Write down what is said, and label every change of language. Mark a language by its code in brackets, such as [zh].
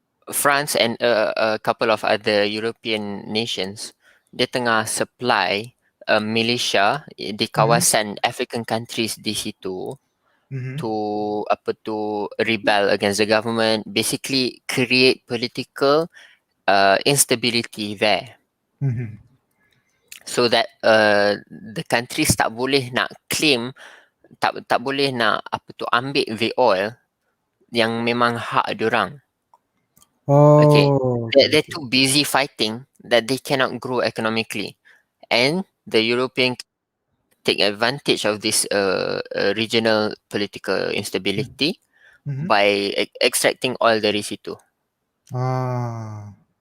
[en] France and a couple of other European nations, dia tengah supply militia di Mm-hmm. [ms] kawasan African countries di situ Mm-hmm. [en] to apa tu, rebel against the government, basically create political instability there, Mm-hmm. [ms] so that the countries tak boleh nak claim, tak boleh nak apa tu, ambil the oil yang memang hak diorang. [en] Okay, Oh, okay, they're okay. too busy fighting that they cannot grow economically, and the European take advantage of this regional political instability Mm-hmm. by extracting oil dari situ. Ah.